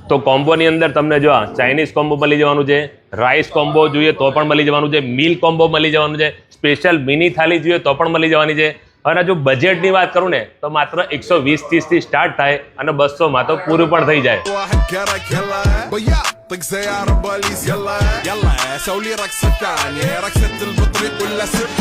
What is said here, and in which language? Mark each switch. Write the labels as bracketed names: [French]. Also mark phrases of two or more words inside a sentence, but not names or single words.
[Gujarati] તો કોમ્બોની અંદર તમને જો [English] Chinese combo [Gujarati] મળી જવાનું છે, [English] rice combo [Gujarati] જોઈએ તો પણ મળી જવાનું છે, [English] meal combo [Gujarati] મળી જવાનું છે, [English] special mini [Gujarati] થાળી જોઈએ તો પણ મળી જવાની છે. અને જો બજેટની વાત કરું ને તો માત્ર 120-30 થી સ્ટાર્ટ થાય અને 200 માં તો પૂરું પણ થઈ જાય. [Arabic] طق زي عرباليز يلا سوي لي رقصة ثانية رقصة البطريق ولا سر